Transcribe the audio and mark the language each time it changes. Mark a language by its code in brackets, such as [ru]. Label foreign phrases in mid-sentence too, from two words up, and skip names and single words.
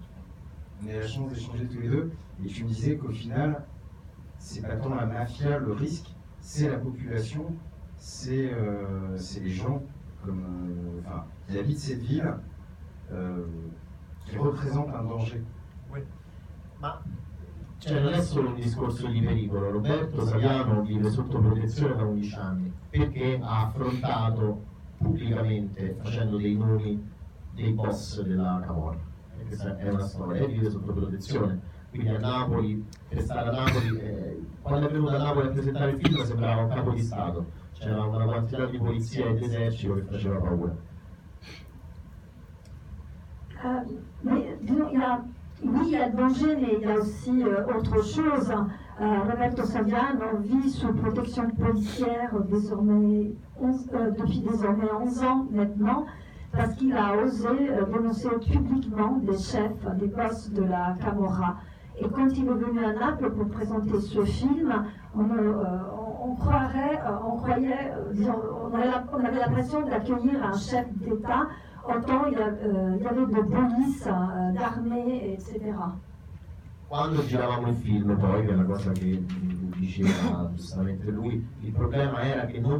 [fr] Et tu me disais qu'au final, c'est pas tant la mafia, le risque, c'est la population, c'est les gens qui habitent cette ville, qui représentent un danger. Oui. [it] Ma non è solo un discorso di pericolo. Roberto Saviano vive sotto protezione da 11 anni perché ha affrontato pubblicamente, facendo dei nomi, dei boss della Camorra. E questa è una storia, e vive sotto protezione. Quindi a Napoli, per stare a Napoli, quando è venuto a Napoli a presentare il film sembrava un capo di Stato, c'era una quantità di polizia ed esercito che faceva paura. [fr] Mais disons, oui, il y a le danger, mais il y a aussi autre chose. Roberto Saviano vit sous protection policière depuis désormais 11 ans maintenant, parce qu'il a osé dénoncer publiquement des chefs, des boss de la Camorra. Et quand il est venu à Naples pour présenter ce film, on avait l'impression d'accueillir un chef d'État. Autant il y avait de police, d'armée, etc. [it] Quando giravamo il film, poi, che è una cosa che diceva giustamente lui, il problema era che non